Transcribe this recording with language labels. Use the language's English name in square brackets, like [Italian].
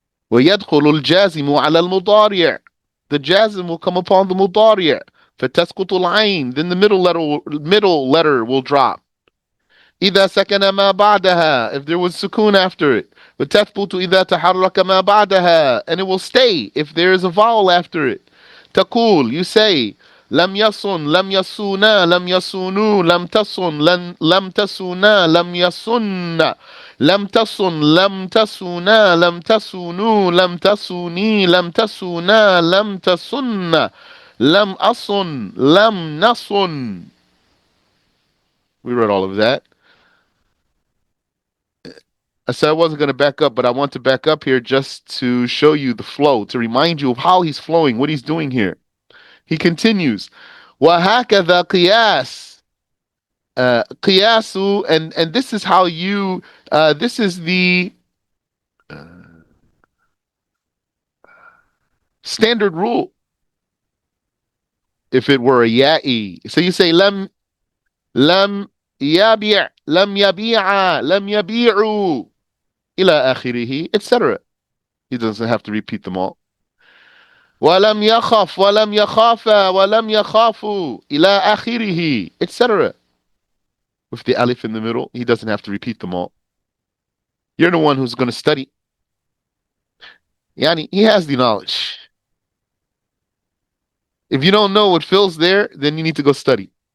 [Arabic] وَيَدْخُلُ الْجَازِمُ عَلَى الْمُضَارِعِ, [English] the jazm will come upon the mudari'. [Arabic] فَتَسْقُطُ الْعَيْن, [English] then the middle letter will drop. [Arabic] إذا سكن ما بعدها, [English] if there was sukoon after it. [Arabic] وتثبت إذا تحرك ما بعدها, [English] and it will stay if there is a vowel after it. [Arabic] تقول, [English] you say, [Arabic] لم يصن لم يصونا لم يصونوا لم تصن لم تسونا لم يصن لم تصن لم تسونا لم تسونوا لم تسوني لم تسونا لم تصن لم أصن لم نصن. [English] We read all of that. I said I wasn't going to back up, but I want to back up here just to show you the flow, to remind you of how he's flowing, what he's doing here. He continues, [Arabic] وَهَكَذَا قِيَاسٌ, [English] qiyasu, and this is how you, this is the standard rule. If it were a ya'i, so you say lam [Arabic] يبيع لم يبيع لم يبيعوا إلى آخره etc. [English] He doesn't have to repeat them all. [Arabic] ولم يخف ولم يخافا ولم يخافوا إلى آخره etc. [English] With the alif in the middle, he doesn't have to repeat them all. You're the one who's going to study. Yani, he has the knowledge. If you don't know what fills there, then you need to go study.